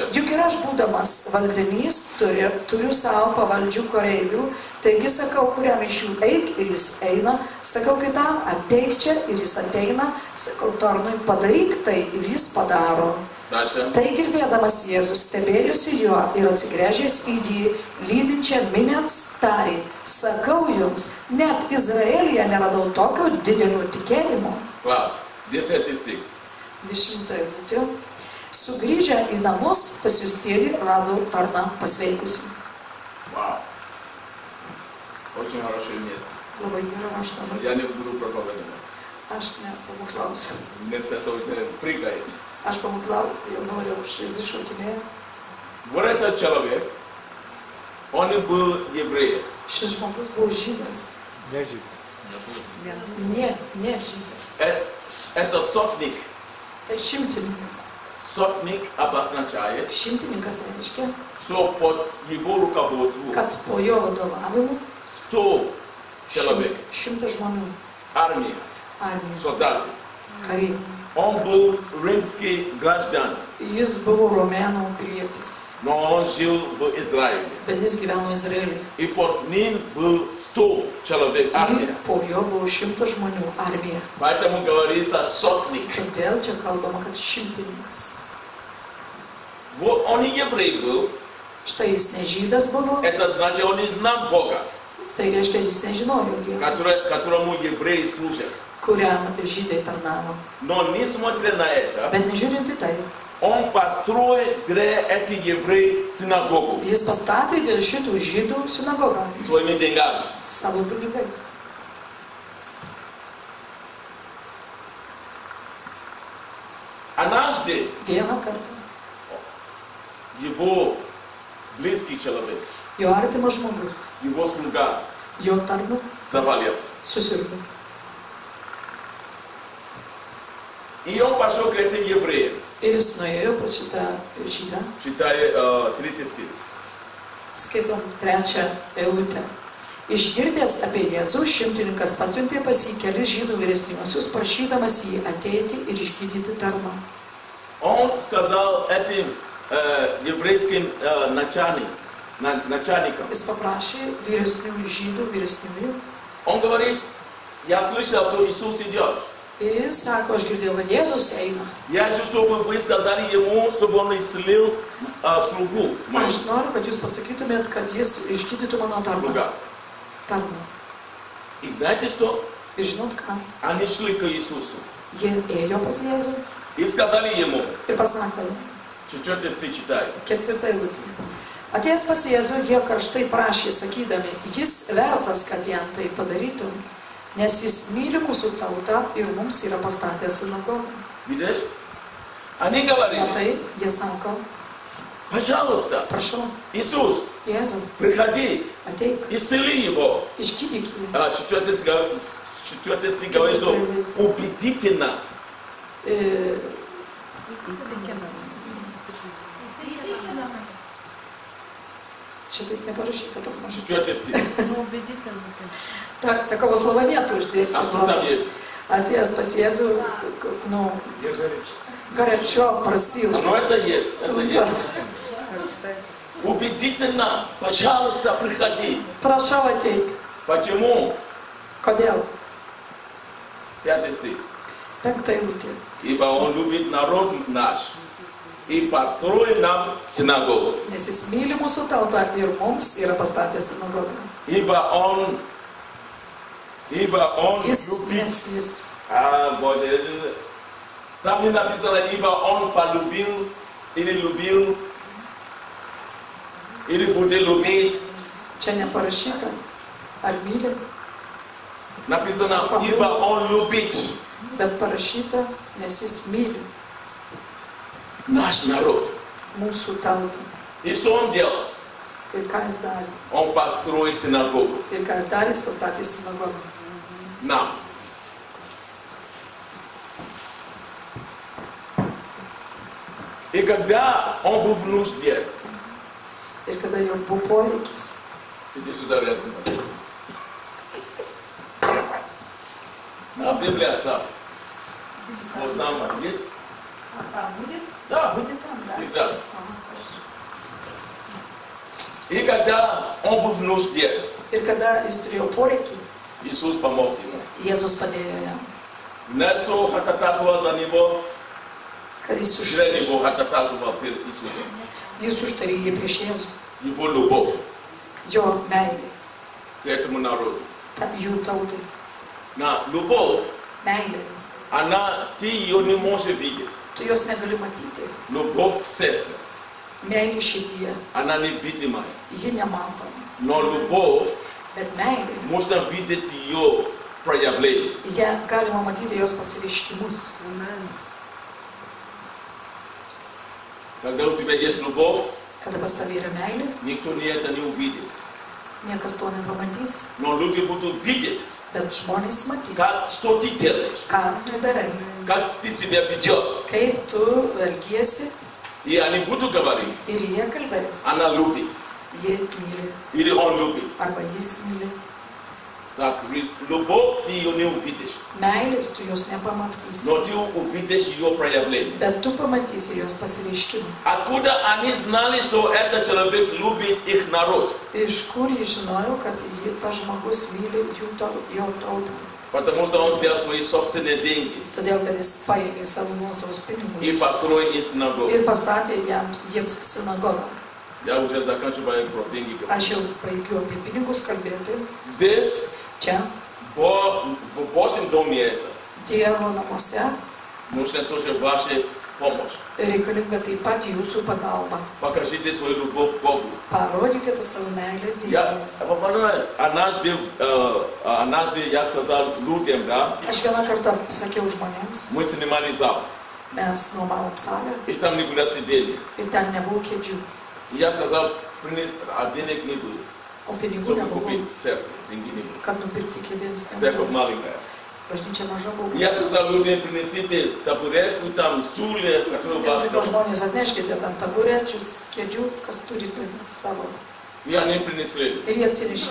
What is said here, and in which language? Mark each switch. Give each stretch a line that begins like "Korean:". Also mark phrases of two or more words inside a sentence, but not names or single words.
Lithuanian: Juk ir aš būdamas valdinys turiu savo pavaldžių kareivių, taigi sakau, kuriam iš jų eik ir jis eina, sakau kitam ateik čia ir jis ateina, sakau tarnui padaryk tai ir jis padaro.
Russian: Дальше.
Lithuanian: Tai girdėdamas Jėzus stebėjosi juo ir atsigręžęs į jį, lydinčią minią tarė, sakau jums, net Izraelyje neradau tokio didelio tikėjimo.
Russian: Класс. 10 стих.
Lithuanian: 10 eilutė. Sugrįžę į namus, pasiųstieji rado tarną pasveikusi.
Russian: Вау. Очень хорошее место.
Lithuanian: Labai gera raštama.
Russian: Я не буду проповедовать.
Lithuanian: Aš nepamokslausiu.
Russian: Мне это очень прыгает.
Lithuanian: Aš pamokslauti jau noriu, širdį šokinėju.
Russian: Вот этот человек, он был евреем.
Lithuanian: Šis žmogus buvo žydas. Nežydas. Ne žydas.
Russian: Это сотник.
Lithuanian: Tai šimtininkas.
Russian: Сотник обозначает,
Lithuanian: Šimtininkas reiškia,
Russian: что под его руководством
Lithuanian: kad po jo vadovavimu
Russian: 100 человек,
Lithuanian: 100 žmonių,
Russian: армия,
Lithuanian: armija,
Russian: солдаты.
Lithuanian: kariai.
Russian: Он был римский гражданин,
Lithuanian: Jis buvo romėnų pilietis,
Russian: но он жил в Израиле.
Lithuanian: bet jis gyveno Izraelyje.
Russian: И под ним был 100 человек,
Lithuanian: Ir
Russian: армия.
Lithuanian: po jo buvo 100 žmonių armija.
Russian: Поэтому говорится сотник.
Lithuanian: Todėl čia kalbama, kad šimtininkas.
Russian: Вот он и еврей был,
Lithuanian: Štai jis ne žydas buvo,
Russian: это значит, он не знал Бога,
Lithuanian: tai reiškia, jis nežinojo Dievo,
Russian: которому евреи служат.
Lithuanian: kuriam žydai tarnavo.
Russian: Но несмотря на это,
Lithuanian: Bet nežiūrint į tai,
Russian: он построил для этих евреев синагогу
Lithuanian: jis pastatė dėl šitų žydų sinagogą
Russian: своими деньгами.
Lithuanian: savo pinigais.
Russian: Однажды
Lithuanian: Vieną kartą
Russian: его близкий человек,
Lithuanian: jo artimas žmogus,
Russian: его слуга
Lithuanian: jo tarnas
Russian: заболел.
Lithuanian: susirgo.
Russian: И он пошел к этим евреям,
Lithuanian: Ir jis nuėjo pas šitą žydą.
Russian: читая 3 стих.
Lithuanian: Skaitom 3 eilutę. Išgirdęs apie Jėzų, šimtininkas pasiuntė pas jį kelis žydų vyresniuosius, prašydamas jį ateiti ir išgydyti tarną.
Russian: Он сказал этим еврейским начальникам,
Lithuanian: Jis paprašė vyresniųjų žydų, vyresniųjų.
Russian: он говорит, я слышал, что Иисус идет.
Lithuanian: Ir jis sako, aš girdėjau, kad Jėzus eina.
Russian: Я хочу, чтобы вы сказали ему, чтобы он исцелил слугу мою.
Lithuanian: Aš noriu, kad jūs pasakytumėt, kad jis išgydytų mano tarną.
Russian: Слуга.
Lithuanian: Tarną.
Russian: И знаете что?
Lithuanian: Ir žinot ką?
Russian: Они шли к Иисусу.
Lithuanian: Jie ėjo pas Jėzų.
Russian: И сказали ему,
Lithuanian: Ir pasakė,
Russian: 4 стих читай.
Lithuanian: 4 eilutė. Atėjęs pas Jėzų, jie karštai prašė, sakydami, jis vertas, kad jam tai padarytum, nes jis myli mūsų tautą ir mums yra pastatęs sinagogą.
Russian: Видишь? Они говорили,
Lithuanian: Matai, jie sako,
Russian: пожалуйста,
Lithuanian: prašau,
Russian: Иисус,
Lithuanian: Jėzau,
Russian: приходи,
Lithuanian: ateik,
Russian: исцели его.
Lithuanian: išgydyk jį.
Russian: 4 стих говорит, что убедительно.
Lithuanian: Čia taip neparašyta pas mus.
Russian: 4 стих. Ну, убедительно. Так, такого слова нету здесь. А что там есть?
Lithuanian: Отец pas Jėzų, nu,
Russian: Я горячий. горячо просил. Ну это есть, это есть. Убедительно, пожалуйста, приходи.
Lithuanian: Prašau ateik.
Russian: Почему?
Lithuanian: Kodėl?
Russian: 5 стих.
Lithuanian: 5 eilutė.
Russian: Ибо он любит народ наш и построил нам синагогу.
Lithuanian: Nes jis myli mūsų tautą ir mums yra pastatęs sinagogą.
Russian: Ибо он
Lithuanian: Jis,
Russian: любит.
Lithuanian: nes jis.
Russian: Боже, там не написано, ибо он полюбил, или любил, или будет любить.
Lithuanian: Čia neparašyta. Ar myli,
Russian: Написано, ибо он любит
Lithuanian: bet parašyta, nes jis myli
Russian: наш народ.
Lithuanian: mūsų tautą.
Russian: И что он делал?
Lithuanian: Ir ką jis darė?
Russian: Он построил синагогу.
Lithuanian: Ir ką jis darė, jis pastatė sinagogą.
Russian: Нам. И когда он был в нужде,
Lithuanian: Ir kada jau buvo poreikis,
Russian: иди сюда рядом. А Библия оставь. Вот нам есть? Там будет? Да, будет tam, da? всегда. Aha, хорошо. И когда он был в нужде,
Lithuanian: Ir kada jis turėjo poreikį,
Russian: Иисус помог ему.
Lithuanian: Jėzus padėjo jam.
Russian: Нечто хататасва за него,
Lithuanian: Kad jis
Russian: жрели его хататасва перед Иисусом.
Lithuanian: jis užtarė jį prieš Jėzų.
Russian: Его любовь
Lithuanian: Jo meilė,
Russian: к этому народу.
Lithuanian: jų tautai.
Russian: На любовь,
Lithuanian: Meilė.
Russian: ты ее не можешь видеть.
Lithuanian: Tu jos negali matyti.
Russian: Любовь в сердце,
Lithuanian: Meilė širdyje.
Russian: она невидимая.
Lithuanian: Ji nematoma.
Russian: Но любовь,
Lithuanian: Bet meilė,
Russian: можно видеть ее проявление.
Lithuanian: ją galima matyti jos pasireiškimus.
Russian: Когда у тебя есть любовь,
Lithuanian: Kada pas tavai yra meilė,
Russian: никто это не увидит.
Lithuanian: niekas to nepamatys,
Russian: Но люди будут видеть,
Lithuanian: bet žmonės matys,
Russian: что ты делаешь,
Lithuanian: ką tu darai,
Russian: как ты себя ведешь.
Lithuanian: kaip tu elgiesi
Russian: И они будут говорить,
Lithuanian: ir jie kalbės.
Russian: она любит,
Lithuanian: Jie myli
Russian: или он любит.
Lithuanian: arba jis myli.
Russian: Так, любовь ты ее не увидишь,
Lithuanian: Meilės tu jos nepamatysi,
Russian: но ты увидишь ее проявление.
Lithuanian: bet tu pamatysi jos pasireiškimą.
Russian: Откуда они знали, что этот человек любит их народ?
Lithuanian: Iš kur jis žinojo, kad tas žmogus myli jo tautą?
Russian: Потому что он взял свои собственные деньги
Lithuanian: Todėl, kad jis paėmė savo nuosavus
Russian: и
Lithuanian: pinigus
Russian: построил им синагогу.
Lithuanian: ir pastatė jiems sinagogą.
Russian: Я уже заканчиваю про деньги.
Lithuanian: Aš jau baigiu apie pinigus kalbėti.
Russian: Здесь,
Lithuanian: Čia,
Russian: в Божьем доме это,
Lithuanian: Dievo namuose,
Russian: нужна тоже ваша помощь.
Lithuanian: reikalinga taip pat jūsų pagalba.
Russian: Покажите свою любовь к Богу.
Lithuanian: Parodykite savo meilę Dievui.
Russian: Однажды я сказал людям, да,
Lithuanian: Aš vieną kartą sakiau žmonėms,
Russian: мы снимали зал,
Lithuanian: mes nuomavom salę
Russian: и там никуда сидели.
Lithuanian: ir ten nebuvo kėdžių,
Russian: И я сказал, денег не было,
Lithuanian: o pinigų
Russian: чтобы
Lithuanian: nebuvo,
Russian: купить церковь, деньги не было.
Lithuanian: kad nupirkti kėdėms.
Russian: Церковь маленькая.
Lithuanian: Bažnyčia maža buvo.
Russian: Я сказал людям, принесите табуретку, там стулья, которые у вас
Lithuanian: Sakau,
Russian: там.
Lithuanian: žmonės atneškite ten taburečius, kėdžių, kas turite savo.
Russian: И они принесли.
Lithuanian: Ir jie atsinešė.